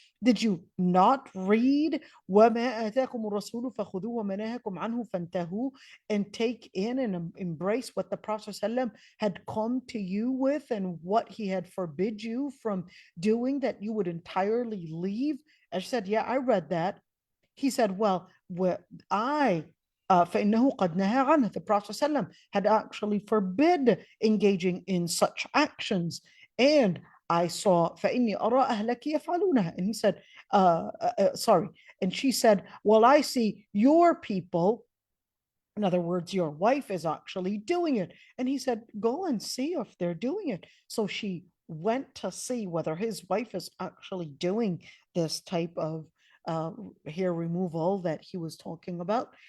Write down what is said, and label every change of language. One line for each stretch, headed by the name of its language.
English: Did you not read
Arabic: وَمَا آتَاكُمُ الرَّسُولُ فَخُذُوهُ وَمَا نَهَاكُمْ عَنْهُ فَانْتَهُوا,
English: and take in and embrace what the Prophet ﷺ had come to you with, and what he had forbid you from doing, that you would entirely leave? I said, yeah, I read that. He said, well, I
Arabic: فإنه قد نهى عنه.
English: The Prophet ﷺ had actually forbid engaging in such actions. And I saw
Arabic: فإني أرى أهلك يفعلونها.
English: And he said, sorry. And she said, well, I see your people, in other words, your wife is actually doing it. And he said, go and see if they're doing it. So she went to see whether his wife is actually doing this type of hair removal that he was talking about.